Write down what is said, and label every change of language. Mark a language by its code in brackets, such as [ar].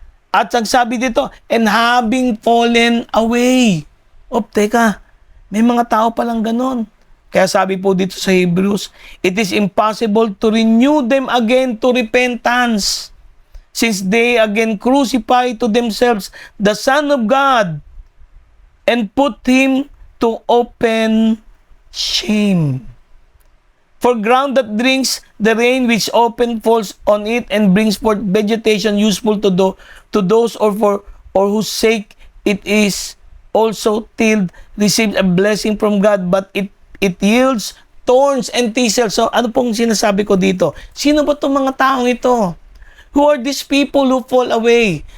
[tl] At sabi dito, [en] and having fallen away. [tl] Teka, may mga tao palang ganon. Kaya sabi po dito sa [en] Hebrews, it is impossible to renew them again to repentance, since they again crucify to themselves the Son of God and put Him to open shame. For ground that drinks the rain which often falls on it and brings forth vegetation useful to those or whose sake it is also tilled, receives a blessing from God, but it yields thorns and thistles. [tl] So ano pong sinasabi ko dito? Sino ba itong mga taong ito? [en] Who are these people who fall away?